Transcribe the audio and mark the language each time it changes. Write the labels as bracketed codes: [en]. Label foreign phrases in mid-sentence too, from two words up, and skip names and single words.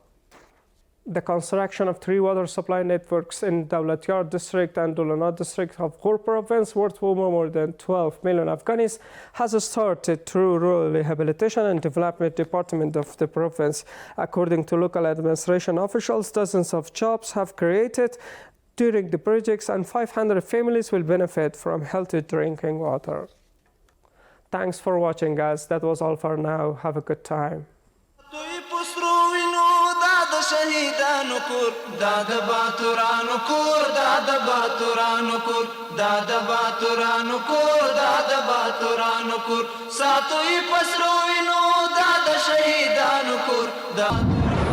[en] The construction of 3 water supply networks in Dawlatiyar district and Dulana district of Ghor province worth more than 12 million Afghanis has started through Rural Rehabilitation and Development Department of the province. According to local administration officials, dozens of jobs have created during the projects and 500 families will benefit from healthy drinking water. Thanks for watching, guys. That was all for now. Have a good time. [ps] شهیدانو کور دا د باتورانو کور دا د باتورانو کور دا د باتورانو کور دا د باتورانو کور ساتوي پسرو وینو دا د شهیدانو کور دا